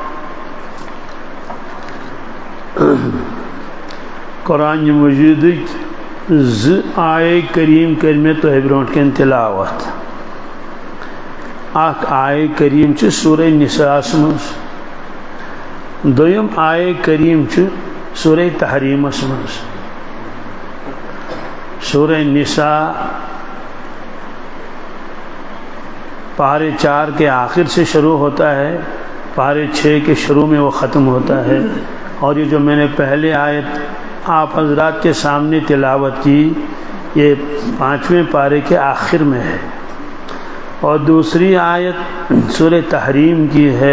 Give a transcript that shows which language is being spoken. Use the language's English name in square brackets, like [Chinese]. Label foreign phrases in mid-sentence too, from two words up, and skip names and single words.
[Kashmiri] قرآن مجید آیے کریم کریمہ تو برونٹ کن تلاوت اخ آیہ کریم چھ سورہ نساء مز، دویم آیہ کریم چھ سورہ تحریم مز۔ [Urdu] سورہ نساء پارے 4 کے آخر سے شروع ہوتا ہے، پارے 6 کے شروع میں وہ ختم ہوتا ہے، اور یہ جو میں نے پہلے آیت آپ حضرات کے سامنے تلاوت کی یہ 5ویں پارے کے آخر میں ہے، اور دوسری آیت سورہ تحریم کی ہے۔